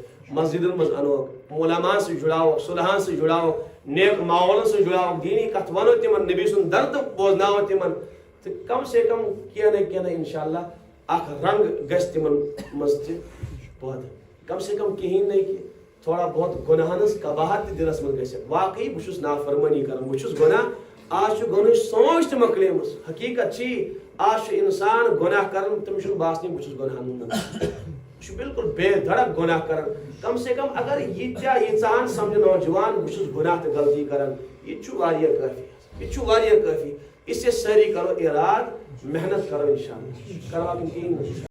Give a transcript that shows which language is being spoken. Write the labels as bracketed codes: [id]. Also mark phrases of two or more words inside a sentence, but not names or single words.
[ks] مسجدن منٛز انوکھ مولاماہن سۭتۍ جُڑاووکھ صُلحن سۭتۍ جُڑاووکھ نیک ماحولن سۭتۍ جُڑاووکھ دیٖنی کتھ ونو تِمن نبی سُنٛد دردٕ بوزناوو تِمن تہٕ [ur] کم سے کم [ks] کینٛہہ نہ [ar] انشاء اللہ [ks] اکھ رنگ گژھِ تِمن منٛز تہِ پٲدٕ [ur] کم سے کم [ks] کِہینۍ نہٕ کہِ [ur] تھوڑا بہت [ks] گۄناہن ہٕنٛز قباہت تہِ دِلس منٛز گژھِ واقعی بہٕ چھُس نافرمٲنی کران بہٕ چھُس گۄناہ آز چھُ گۄنہٕچ سونٛچ تہِ مۄکلیمٕژ حقیٖقت چھِ آز چھُ انسان گۄناہ کران تٔمِس چھُنہٕ باسنٕے بہٕ چھُس گۄناہن منٛز یہ بالکل بے دھڑک گناہ کرن [ur] کم سے کم [ks] اگر یہ ژان سمجھ نوجوان بہ چھس گناہ تو غلطی کرن یہ واریاہ کافی یہ واریاہ کافی [ur] اس سے ساری کرو اراد محنت کرو انشاءاللہ کرو